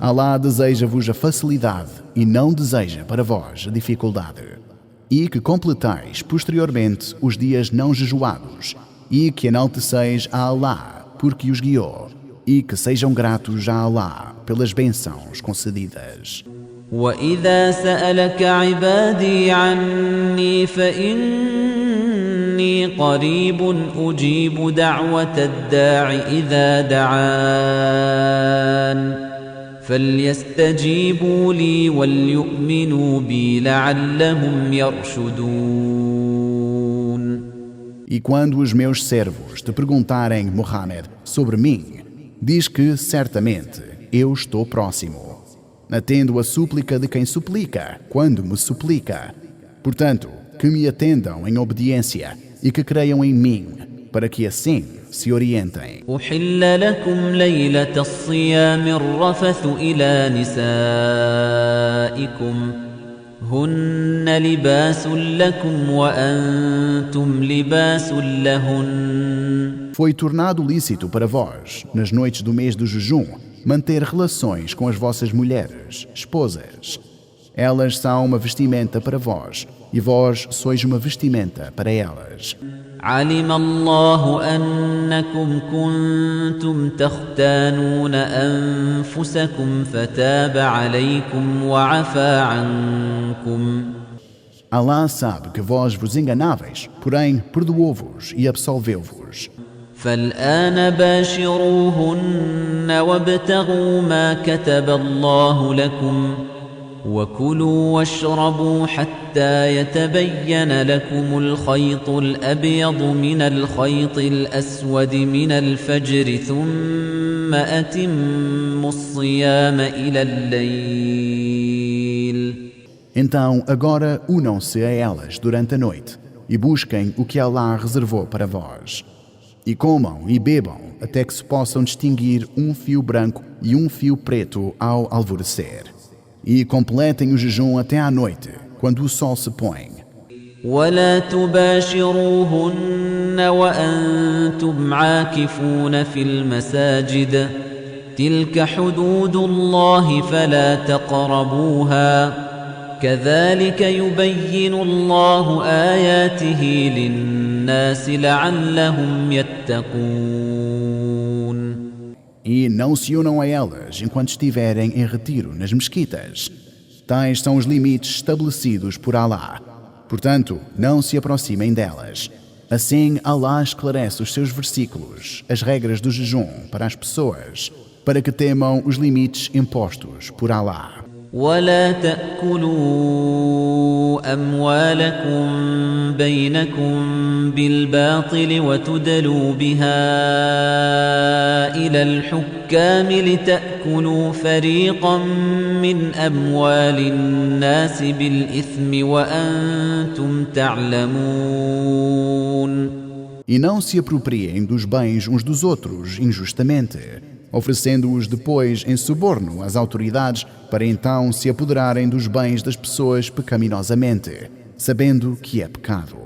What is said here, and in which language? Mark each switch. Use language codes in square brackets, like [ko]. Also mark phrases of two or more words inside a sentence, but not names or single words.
[pt] Allah deseja-vos a facilidade e não deseja para vós a dificuldade. E que completais posteriormente os dias não jejuados, e que enalteceis a Allah porque os guiou, e que sejam gratos a Allah pelas bênçãos concedidas. [ar] وَإِذَا سَأَلَكَ عِبَادِي عَنِّي فَإِنِّي قَرِيبٌ أُجِيبُ دَعْوَةَ الدَّاعِ إِذَا دَعَانِ فَلْيَسْتَجِيبُوا لِي وَلْيُؤْمِنُوا بِي لَعَلَّهُمْ يَرْشُدُونَ. [pt] E quando os meus servos te perguntarem, Muhammad, sobre mim, diz que, certamente, eu estou próximo. Atendo a súplica de quem suplica, quando me suplica. Portanto, que me atendam em obediência e que creiam em mim, para que assim se orientem. [ar] أحل لكم ليلة الصيام الرفث إلى نسائكم هن لباس لكم وأنتم لباس لهن. [pt] Foi tornado lícito para vós, nas noites do mês do jejum, manter relações com as vossas mulheres, esposas. Elas são uma vestimenta para vós, e vós sois uma vestimenta para elas. [ar] علم الله أنكم كنتم تختانون أنفسكم فتاب عليكم وعفى عنكم. [pt] Allah sabe que vós vos enganáveis, porém perdoou-vos e absolveu-vos. [ar] فالآن باشروهن وابتغوا ما كتب الله لكم وكلوا واشربوا حتى يتبين لكم الخيط الأبيض من الخيط الأسود من الفجر ثم أتموا الصيام إلى الليل. [pt] Então agora unam-se a elas durante a noite e busquem o que Allah reservou para vós. E comam e bebam até que se possam distinguir um fio branco e um fio preto ao alvorecer. E completem o jejum até à noite, quando o sol se põe. [ar] ولا تباشروهن وأنتم عاكفون في المساجد تلك حدود الله فلا تقربوها كذلك يبين الله آياته للناس لعلهم يتقون. [pt] E não se unam a elas enquanto estiverem em retiro nas mesquitas. Tais são os limites estabelecidos por Allah. Portanto, não se aproximem delas. Assim, Allah esclarece os seus versículos, as regras do jejum para as pessoas, para que temam os limites impostos por Allah. [ar] ولا تأكلوا أموالكم بينكم بالباطل وتدلوا بها إلى الحكام لتأكلوا فريقا من أموال الناس بالإثم وأنتم تعلمون. [pt] E não se apropriem dos bens uns dos outros injustamente, oferecendo-os depois em suborno às autoridades para então se apoderarem dos bens das pessoas pecaminosamente, sabendo que é pecado.